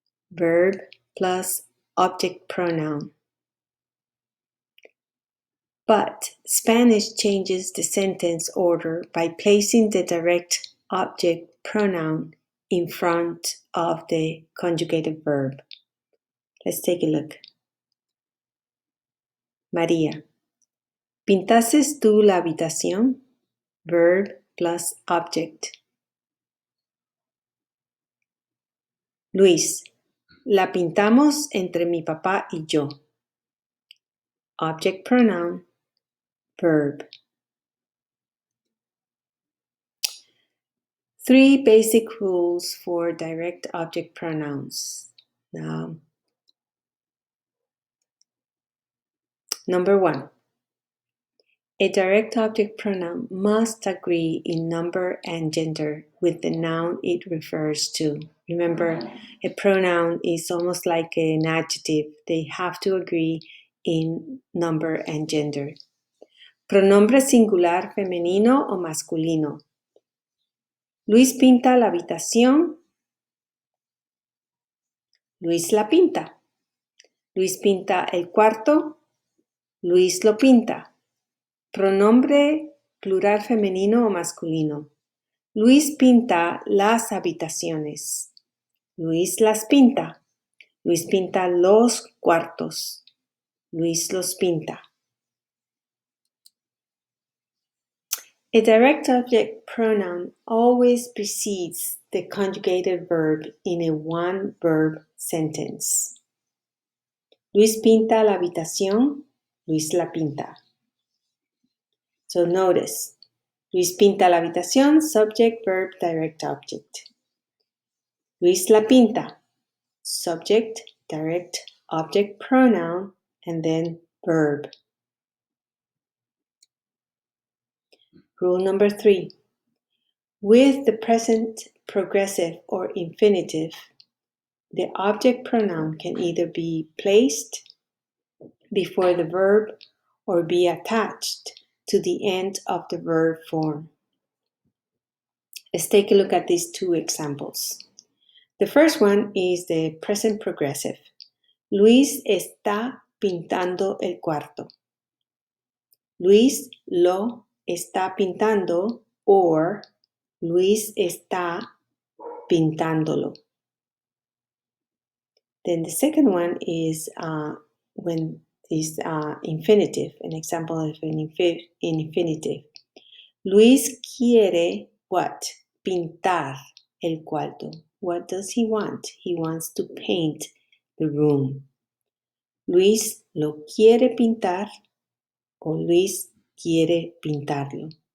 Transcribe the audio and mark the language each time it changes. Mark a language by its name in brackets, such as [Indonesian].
[English] Verb plus object pronoun. But Spanish changes the sentence order by placing the direct object pronoun in front of the conjugated verb. Let's take a look. [Spanish] María, ¿pintaste tú la habitación? [English] Verb plus object. [Spanish] Luis, la pintamos entre mi papá y yo. [English] Object pronoun, verb. 3 basic rules for direct object pronouns. Now, number 1. A direct object pronoun must agree in number and gender with the noun it refers to. Remember, a pronoun is almost like an adjective. They have to agree in number and gender. [Spanish] Pronombre singular femenino o masculino. Luis pinta la habitación. Luis la pinta. Luis pinta el cuarto. Luis lo pinta. Pronombre plural femenino o masculino. Luis pinta las habitaciones. Luis las pinta. Luis pinta los cuartos. Luis los pinta. [English] A direct object pronoun always precedes the conjugated verb in a one-verb sentence. [Spanish] Luis pinta la habitación. Luis la pinta. [English] So notice, [Spanish] Luis pinta la habitación, [English] subject, verb, direct object. [Spanish] Luis la pinta, [English] subject, direct object pronoun, and then verb. Rule number 3. With the present progressive or infinitive, the object pronoun can either be placed before the verb or be attached to the end of the verb form. Let's take a look at these 2 examples. The first one is the present progressive. [Spanish] Luis está pintando el cuarto. Luis lo está pintando, or Luis está pintándolo. [English] Then the second one is when is infinitive, an example of an infinitive. [Spanish] Luis quiere [English] what? [Spanish] Pintar el cuarto. [English] What does he want? He wants to paint the room. [Spanish] Luis lo quiere pintar, or Luis quiere pintarlo.